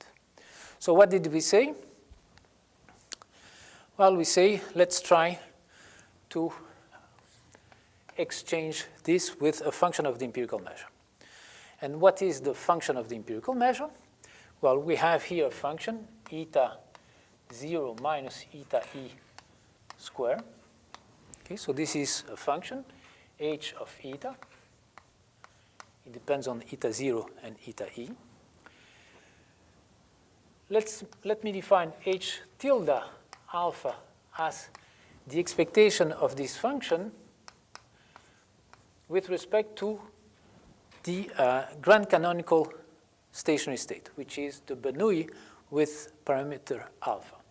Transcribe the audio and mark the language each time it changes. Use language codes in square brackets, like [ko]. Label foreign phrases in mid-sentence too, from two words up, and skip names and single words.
[en] So what did we say? Well, we say, let's try to exchange this with a function of the empirical measure. And what is the function of the empirical measure? Well, we have here a function, eta 0 minus eta e square. Okay, so this is a function, h of eta. It depends on eta 0 and eta e. Let me define h tilde alpha as the expectation of this function with respect to the grand canonical stationary state, which is the Bernoulli with parameter alpha.